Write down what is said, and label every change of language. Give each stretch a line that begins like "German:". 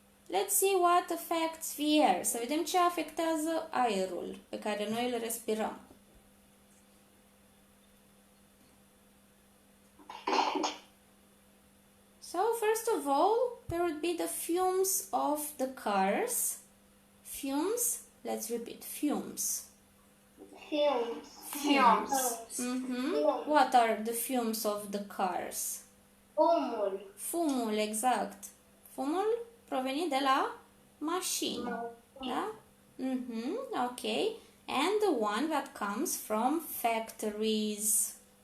English: Let's see what affects the air.
Romanian: Să vedem ce afectează aerul pe care noi îl respirăm.
English: So, first of all, there would be the fumes of the cars. Fumes. Let's repeat. Fumes. Fumes. What are the fumes of the cars?
Romanian: Fumul, exact. Fumul provenit de la mașini. Da? Okay.
English: And the one that comes from factories.